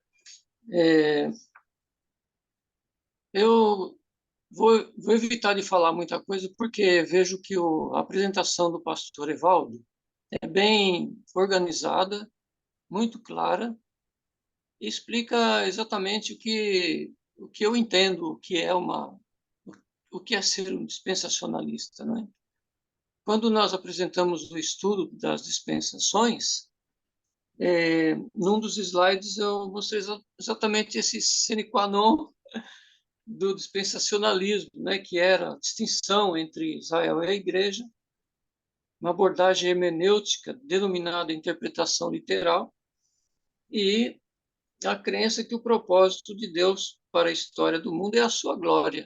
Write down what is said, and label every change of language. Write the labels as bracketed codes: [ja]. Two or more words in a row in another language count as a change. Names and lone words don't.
[pt] Eu vou evitar de falar muita coisa, porque vejo que a apresentação do pastor Evaldo é bem organizada, muito clara, e explica exatamente o que eu entendo, o que é ser um dispensacionalista, né? Quando nós apresentamos o estudo das dispensações, num dos slides eu mostrei exatamente esse [la] sine qua non [pt] do dispensacionalismo, né, que era a distinção entre Israel e a Igreja, uma abordagem hermenêutica denominada interpretação literal, e a crença que o propósito de Deus para a história do mundo é a sua glória.